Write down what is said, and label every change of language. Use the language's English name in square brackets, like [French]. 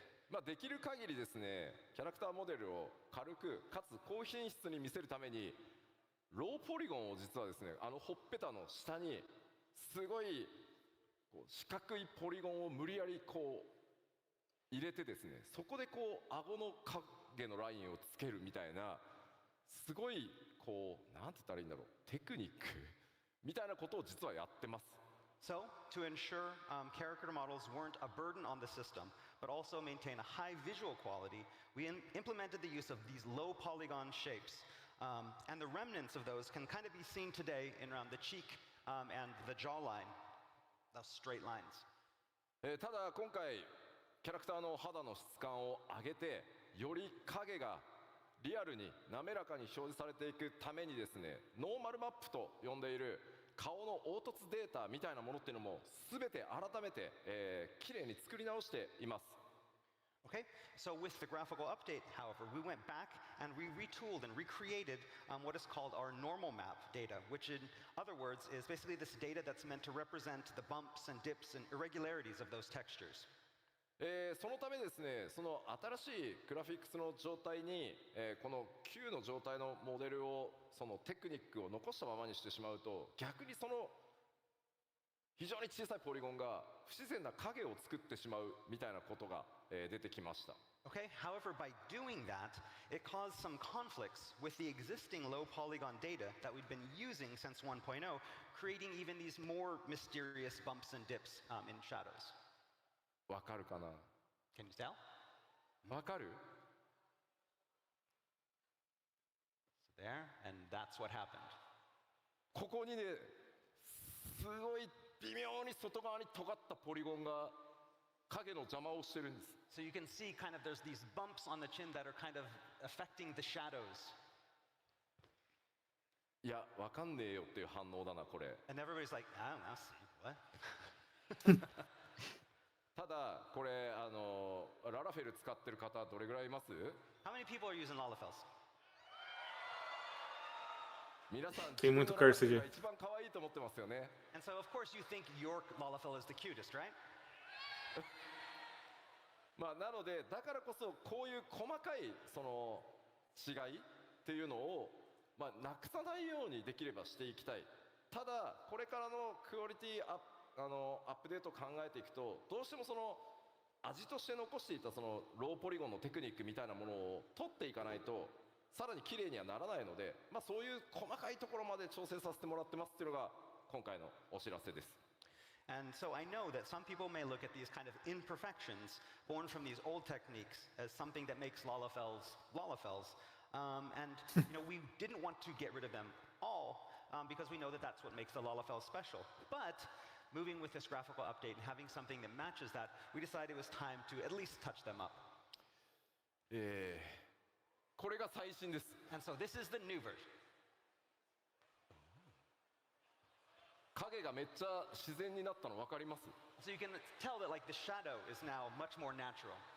[Japanese] まあできる限りですね、キャラクターモデルを軽くかつ高品質に見せるためにローポリゴンを実はですね、ほっぺたの下にすごいこう四角いポリゴンを無理やりこう入れてですね、そこでこう顎の影のラインをつけるみたいなすごいこうなんて言ったらいいんだろう、テクニックみたいなことを実はやってます。 [English] So, to ensure character models weren't a burden on the system, but also maintain a high visual quality, we implemented the use of these low polygon shapes. And the remnants of those can kind of be seen today in around the cheek and the jawline, those straight lines. [Japanese] ただ今回キャラクターの肌の質感を上げてより影がリアルに滑らかに表示されていくためにですね、ノーマルマップと呼んでいる顔の凹凸データみたいなものっていうのも全て改めて綺麗に作り直しています。 [English] Okay, so with the graphical update, however, we went back and we retooled and recreated what is called our normal map data, which in other words is basically this data that's meant to represent the bumps and dips and irregularities of those textures. [Japanese] そのためですね、その新しいグラフィックスの状態に、この旧の状態のモデルをそのテクニックを残したままにしてしまうと逆にその非常に小さいポリゴンが不自然な影を作ってしまうみたいなことが、出てきました。 [English] Okay, however, by doing that, it caused some conflicts with the existing low polygon data that we'd been using since 1.0, creating even these more mysterious bumps and dips in shadows. [Japanese] わかるかな？ [English] Can you tell? [Japanese] わかる？ [English] So there, and that's what happened. [Japanese] ここにね、すごい微妙に外側に尖ったポリゴンが影の邪魔をしてるんです。 [English] So you can see kind of there's these bumps on the chin that are kind of affecting the shadows. [Japanese] いや、わかんねえよっていう反応だなこれ。 [English] And everybody's like, I don't know, what? [Japanese] ただこれララフェル使ってる方どれぐらいいます？ [English] How many people are using Lalafels? [Japanese] 皆さん [Portuguese] Tem muito [Japanese] 自分のララフェ [Portuguese] de- [Japanese] が一番可愛いと思ってますよね。 [English] And so of course you think your Lalafell is the cutest, right? [Japanese] まあなのでだからこそこういう細かいその違いっていうのをまあなくさないようにできればしていきたい。ただこれからのクオリティアップデートを考えていくとどうしてもその味として残していたそのローポリゴンのテクニックみたいなものを取っていかないとさらに綺麗にはならないので、まあそういう細かいところまで調整させてもらってますっていうのが今回のお知らせです。 [English] And so I know that some people may look at these kind of imperfections born from these old techniques as something that makes Lalafells Lalafells. And you know, we didn't want to get rid of them all because we know that that's what makes the Lalafell special. But moving with this graphical update and having something that matches that, we decided it was time to at least touch them up. [Japanese] これが最新です。 [English] And so this is the new version. [Japanese] 影がめっちゃ自然になったの分かります？ [English] So you can tell that like the shadow is now much more natural.